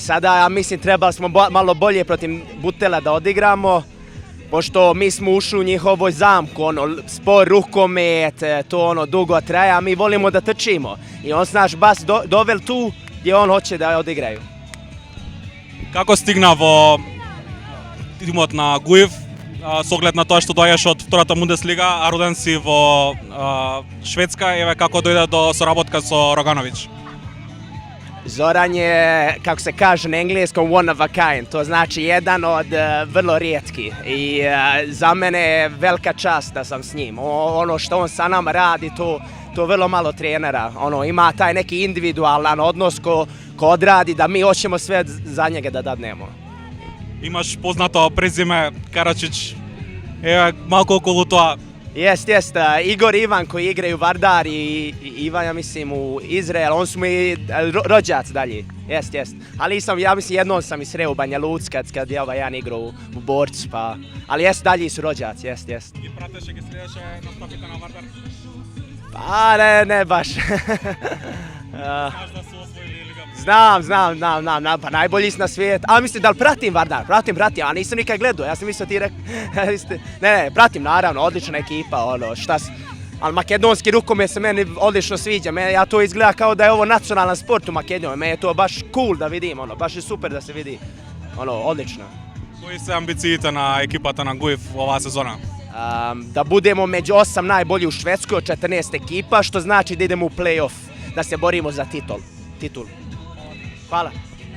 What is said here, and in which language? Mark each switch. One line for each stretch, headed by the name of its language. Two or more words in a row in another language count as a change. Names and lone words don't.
Bosnian: Sada, ja mislim, trebali smo malo bolje protiv Butela da odigramo, pošto mi smo ušli u njihovoj zamku, spor rukomet, to dugo traje, a mi volimo da trčimo. I on se naš bas dovel tu gdje on hoće da odigraju.
Macedonian: Kako stignavo timот na Guiv, с оглед на тоа што доаѓаш од втората Бундеслига, а роден си во Шведска, еве како дојде до соработка со Roganović?
Bosnian: Zoran je, kako se kaže na engleskom,
English: one of a kind,
Bosnian: to znači jedan od vrlo rijetki i za mene je velika čast da sam s njim. Ono što on sa nama radi, to vrlo malo trenera, ima taj neki individualan odnos ko odradi da mi hoćemo sve za njega da dadnemo.
Macedonian: Имаш познато презиме Карачич, еве малку околу тоа.
Bosnian: Jest. Igor i Ivan koji igraju Vardar i Ivan, ja mislim, u Izrael, on su mi rođaci dalje. Jest. Ali ja mislim, jednom sam i sreo u Banja Luc kad je jedan igrao u Borcu, pa... Ali dalje su rođaci, jest.
Macedonian: I prateše ги следеше настапите на Vardar?
Bosnian: Pa ne baš. Znaš da su osvojili Liga? Znam, pa najbolji si na svijetu. A mislim da li pratim Vardar, pratim, a nisam nikad gledao, ja sam mislio ti rekao, ne, pratim naravno, odlična ekipa, ali makedonski rukomet se meni odlično sviđa, ja to izgleda kao da je ovo nacionalan sport u Makedoniji, meni je to baš cool da vidim, baš je super da se vidi, odlično.
Macedonian: Кои се амбициите на екипата на Guiv оваа сезона?
Bosnian: Da budemo među 8 najbolji u Švedskoj od 14 ekipa, što znači da idemo u play-off, da se borimo za titul. Hvala.